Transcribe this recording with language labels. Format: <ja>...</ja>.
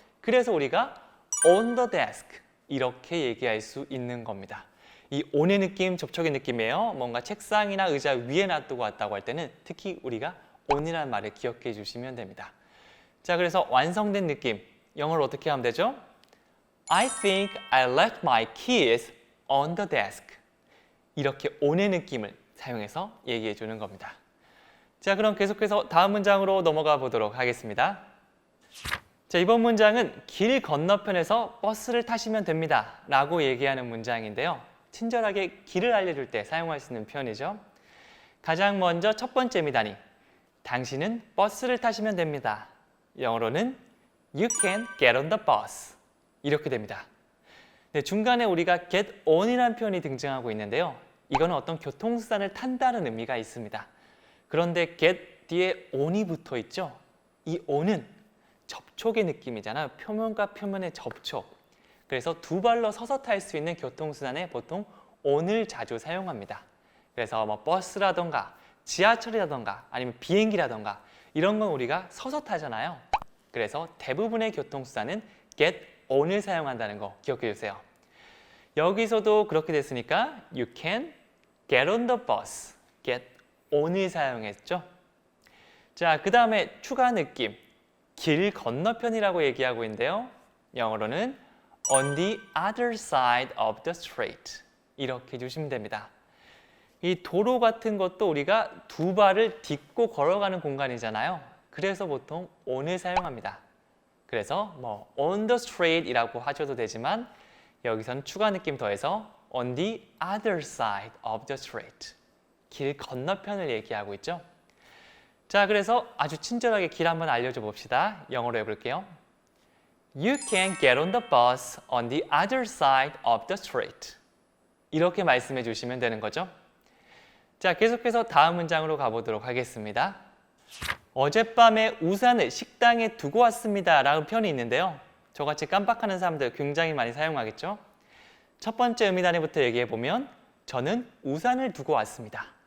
<ko>그래서 우리가</ko> <en>on the desk</en> <ko>이렇게 얘기할 수 있는 겁니다. 이 on의 느낌, 접촉의 느낌이에요. 뭔가 책상이나 의자 위에 놔두고 왔다고 할 때는 특히 우리가 on이라는 말을 기억해 주시면 됩니다. 자, 그래서 완성된 느낌, 영어로 어떻게 하면 되죠?</ko> <en>I think I left my keys on the desk.</en> <ko>이렇게 on의 느낌을 사용해서 얘기해 주는 겁니다. 자, 그럼 계속해서 다음 문장으로 넘어가 보도록 하겠습니다. 자, 이번 문장은 길 건너편에서 버스를 타시면 됩니다 라고 얘기하는 문장인데요. 친절하게 길을 알려줄 때 사용할 수 있는 표현이죠. 가장 먼저 첫 번째 의미단위 당신은 버스를 타시면 됩니다. 영어로는</ko> <en>You can get on the bus.</en> <ko>이렇게 됩니다. 네, 중간에 우리가 get on이라는 표현이 등장하고 있는데요. 이거는 어떤 교통수단을 탄다는 의미가 있습니다. 그런데 get 뒤에 on이 붙어 있죠. 이 on은 접촉의 느낌이잖아요. 표면과 표면의 접촉. 그래서 두 발로 서서 탈 수 있는 교통수단에 보통 on을 자주 사용합니다. 그래서 뭐 버스라던가 지하철이라던가 아니면 비행기라던가 이런 건 우리가 서서 타잖아요. 그래서 대부분의 교통수단은 get on을 사용한다는 거 기억해 주세요. 여기서도 그렇게 됐으니까</ko> <en>you can get on the bus, get on을</en> <ko>사용했죠. 자, 그 다음에 추가 느낌, 길 건너편이라고 얘기하고 있는데요. 영어로는</ko> <en>on the other side of the street</en> <ko>이렇게 해주시면 됩니다. 이 도로 같은 것도 우리가 두 발을 딛고 걸어가는 공간이잖아요. 그래서 보통 on을 사용합니다. 그래서 뭐</ko> <en>on the street</en> <ko>이라고 하셔도 되지만 여기서는 추가 느낌 더해서</ko> <en>on the other side of the street</en> <ko>길 건너편을 얘기하고 있죠. 자, 그래서 아주 친절하게 길 한번 알려줘 봅시다. 영어로 해볼게요.</ko> <en>You can get on the bus on the other side of the street.</en> <ko>이렇게 말씀해 주시면 되는 거죠. 자, 계속해서 다음 문장으로 가보도록 하겠습니다. 어젯밤에 우산을 식당에 두고 왔습니다 라는 표현이 있는데요. 저같이 깜빡하는 사람들 굉장히 많이 사용하겠죠. 첫 번째 의미 단위부터 얘기해 보면 저는 우산을 두고 왔습니다.</ko>